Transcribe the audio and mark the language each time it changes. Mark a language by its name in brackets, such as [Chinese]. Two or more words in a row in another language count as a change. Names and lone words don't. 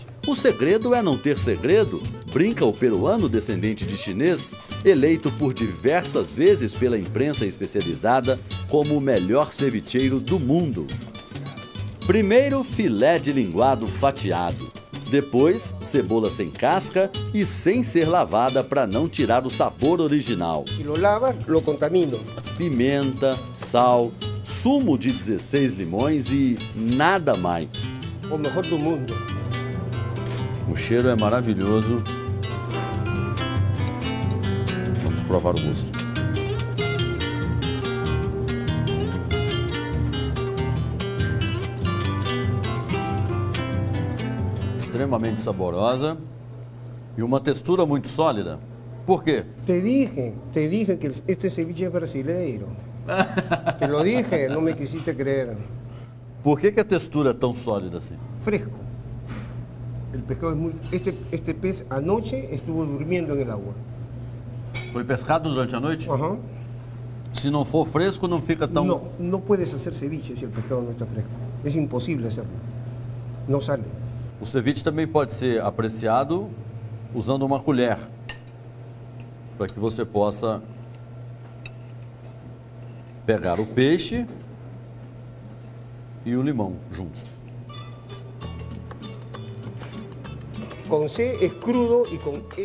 [Portuguese] O segredo é não ter segredo, brinca o peruano descendente de chinês, eleito por diversas vezes pela imprensa especializada como o melhor cevicheiro do mundo. Primeiro, filé de linguado fatiado. Depois, cebola sem casca e sem ser lavada para não tirar o sabor original. [Spanish] Se lo lavas, lo contamino. [Portuguese] Pimenta, sal, sumo de 16 limões e nada mais. O melhor do mundo. O cheiro é maravilhoso. Vamos provar o gosto. Extremamente saborosa e uma textura muito sólida. Por quê? [Spanish] Te dije que este ceviche [Portuguese] é brasileiro. [Spanish] Te lo dije, não me quisiste creer. [Portuguese] Por que a textura é tão sólida assim? [Spanish] Fresco. El pescado es muy... Este pez anoche estuvo durmiendo en el agua. [Portuguese] Foi pescado durante a noite? Ajá. Se não for fresco, não fica tão... [Spanish] No puedes hacer ceviche si el pescado no está fresco. Es imposible hacerlo. No sale. [Portuguese] O ceviche também pode ser apreciado usando uma colher, para que você possa pegar o peixe e o limão juntos. Com C é crudo e com S.